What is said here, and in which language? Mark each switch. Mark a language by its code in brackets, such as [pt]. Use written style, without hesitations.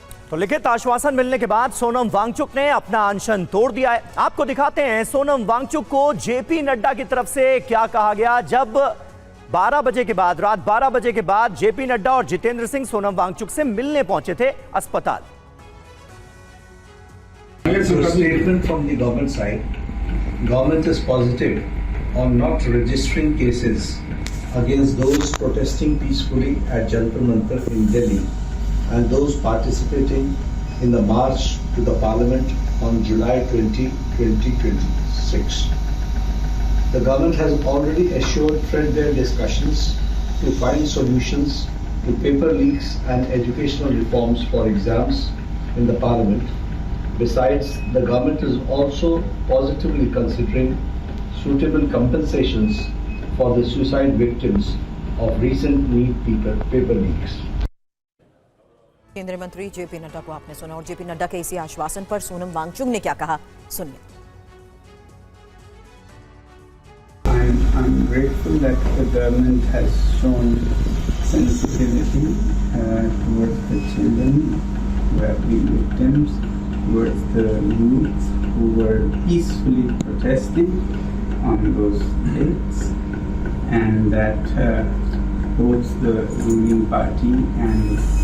[hi] तो लिखित आश्वासन मिलने के बाद सोनम वांगचुक ने अपना अनशन तोड़ दिया है। आपको दिखाते हैं सोनम वांगचुक को जेपी नड्डा की तरफ से क्या कहा गया जब 12 बजे के बाद, रात 12 बजे के बाद जेपी नड्डा और जितेंद्र सिंह सोनम वांगचुक से मिलने पहुंचे थे अस्पताल। [en] Statement from the government side. Government is positive on not registering cases against those protesting peacefully at Jantar Mantar in Delhi and those participating in the march to the Parliament on July 20, 2026. The government has already assured threadbare discussions to find solutions to paper leaks and educational reforms for exams in the Parliament. Besides, the government is also positively considering suitable compensations for the suicide victims of recent NEET paper leaks. [hi] केंद्रीय मंत्री JP Nadda को आपने सुना और JP Nadda के इसी आश्वासन पर सोनम वांगचुक ने क्या कहा, सुनिए। [en] I'm grateful that the government has shown sensitivity towards the children who have been victims, towards the youth who were peacefully protesting on those dates, and that both the ruling party and